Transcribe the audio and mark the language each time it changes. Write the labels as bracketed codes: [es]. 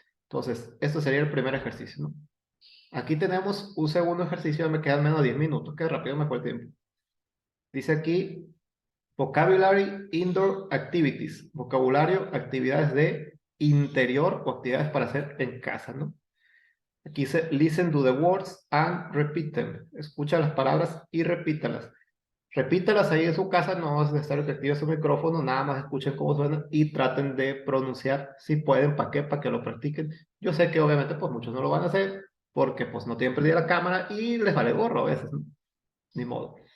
[es] Entonces, esto sería el primer ejercicio, ¿no? Aquí tenemos un segundo ejercicio, me quedan menos de 10 minutos, que rápido me fue el tiempo. Dice aquí, [en] vocabulary indoor activities, [es] vocabulario, actividades de interior o actividades para hacer en casa, ¿no? Aquí dice, [en] listen to the words and repeat them. [es] Escucha las palabras y repítalas. Repítalas ahí en su casa, no es necesario que active su micrófono, nada más escuchen cómo suena y traten de pronunciar si pueden, ¿para qué? Para que lo practiquen. Yo sé que obviamente pues muchos no lo van a hacer porque pues no tienen prendida la cámara y les vale gorro a veces, ¿no? Ni modo.